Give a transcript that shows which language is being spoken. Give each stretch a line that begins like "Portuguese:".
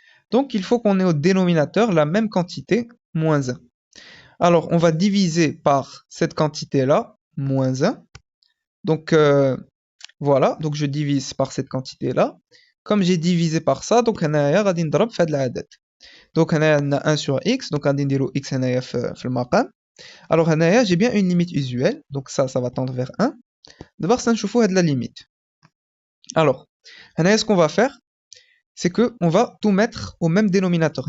French: Donc il faut qu'on ait au dénominateur la même quantité, moins 1. Alors on va diviser par cette quantité-là, moins 1. Donc voilà, donc je divise par cette quantité-là. Comme j'ai divisé par ça,
Arabic: donc هنايا غادي نضرب في هاد العدد. Donc هنايا عندنا 1 sur x, donc غادي نديرو x هنايا في المقام.
French: Alors هنايا j'ai bien une limite usuelle, donc ça va tendre vers 1. D'abord ça
Arabic: نشوفو هاد
French: la limite. Alors هنايا ce qu'on va faire, c'est que on va tout mettre au même dénominateur.